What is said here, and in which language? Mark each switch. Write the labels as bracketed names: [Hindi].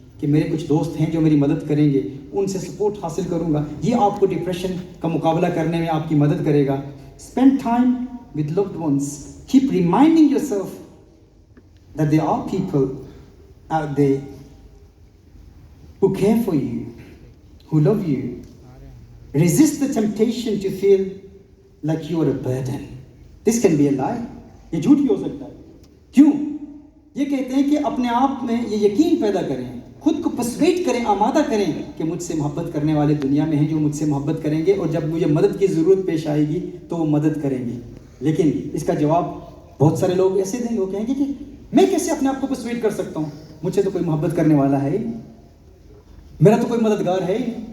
[Urdu] کہ میرے کچھ دوست ہیں جو میری مدد کریں گے, ان سے سپورٹ حاصل کروں گا, یہ آپ کو ڈپریشن کا مقابلہ کرنے میں آپ کی مدد کرے گا. [English] Spend time with loved ones. Keep reminding yourself that there are people out there who care for you, who love you. Resist the temptation to feel like you are a burden. This can be a lie. [Urdu] یہ جھوٹ بھی ہو سکتا ہے. کیوں؟ یہ کہتے ہیں کہ اپنے آپ میں یہ یقین پیدا کریں, خود کو پرسویٹ کریں, آمادہ کریں کہ مجھ سے محبت کرنے والے دنیا میں ہیں جو مجھ سے محبت کریں گے, اور جب مجھے مدد کی ضرورت پیش آئے گی تو وہ مدد کریں گے. لیکن اس کا جواب بہت سارے لوگ ایسے دیں گے, وہ کہیں گے کہ میں کیسے اپنے آپ کو پرسویٹ کر سکتا ہوں, مجھ سے تو کوئی محبت کرنے والا ہے ہی نہیں, میرا تو کوئی مددگار ہے ہی نہیں.